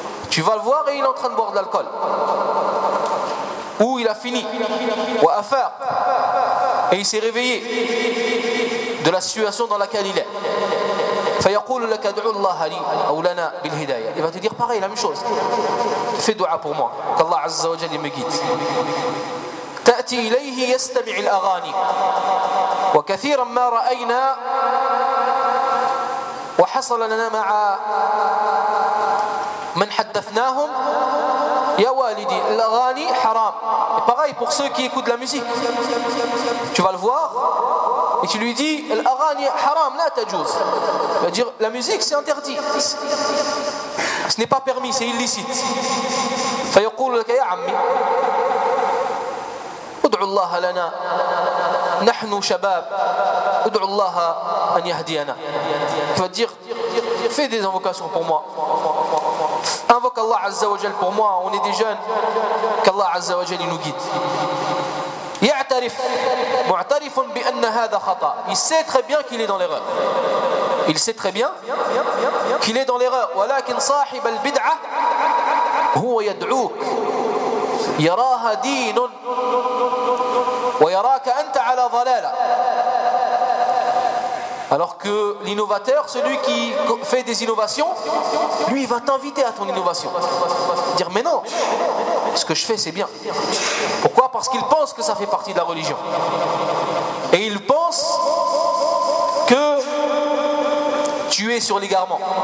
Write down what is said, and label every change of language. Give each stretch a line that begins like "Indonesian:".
French: Tu vas le voir et il est en train de boire de l'alcool. Ou il a fini. Ou أفاق. Et il s'est réveillé de la situation dans laquelle il est.
Arabic: فيقول لك ادعو الله لي أو لنا بالهداية.
French: Il va te dire pareil, la même chose. Fais dua pour moi. Qu'Allah Azza wa Jalla me guide.
Arabic: تأتي إليه يستمع الأغاني. وكثيرا ما رأينا وحصل لنا مع من حدثناهم يا والدي الأغاني حرام.
French: Et pareil pour ceux qui écoutent la musique. Tu vas le voir et tu lui dis
Arabic: الأغاني حرام لا تجوز.
French: Il va dire la musique c'est interdit. Ce n'est pas permis, c'est illicite.
Arabic: فيقول لك يا عمي ادعو الله لنا نحن شباب ادعو الله ان يهدينا.
French: Tu vas dire fais des invocations pour moi. Invoque Allah Azza wa Jal pour moi, on est des jeunes, qu'Allah Azza wa Jal nous guide.
Arabic: يعترف معترف بأن هذا خطأ.
French: Il sait très bien qu'il est dans l'erreur. Il sait très bien qu'il est dans l'erreur.
Arabic: ولكن صاحب البدعة هو يدعوك يراها دين ويراك أنت على ضلالة.
French: Alors que l'innovateur, celui qui fait des innovations, lui il va t'inviter à ton innovation. Dire mais non, ce que je fais c'est bien. Pourquoi ? Parce qu'il pense que ça fait partie de la religion. Et il pense que tu es sur l'égarement.